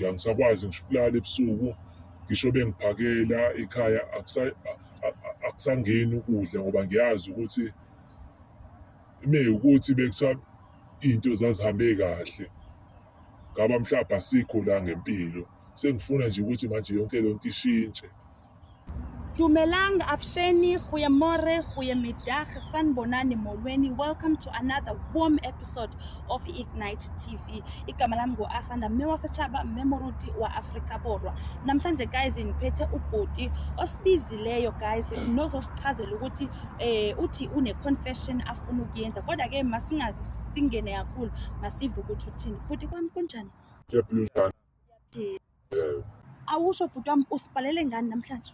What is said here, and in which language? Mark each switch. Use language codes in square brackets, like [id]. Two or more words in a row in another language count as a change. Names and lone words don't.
[zu] Angisakwazi ngisho ukulala ebusuku, ngisho bengiphakela ekhaya akusangeni ukudla ngoba ngiyazi ukuthi mewukuthi bekuthiwa into zazihambe kahle, ngaba mhlawumbe asikho la ngempilo. Sengifuna nje ukuthi manje yonke le nto ishintshe. Dumelang, Afsheni, [af] Goeiemorgen, Goeiemiddag, [zu] Sanibonani, Molweni. [en] Welcome to another warm episode of Ignite TV. [zu] Igama lami ngo-Asanda, [st] mme waseTshaba, mme moruti wa Afrika Borwa. [zu] Namhlanje guys ngiphethe ubhoti osibizileyo guys, nozosichazela ukuthi uthi une-confession afuna ukuyenza. Kodwa ke masingazi singene kakhulu, masive ukuthi uthini. Bhoti kwami kunjani? Ngiyaphila njani? Awusho bhuti wami usibhalele ngani namhlanje?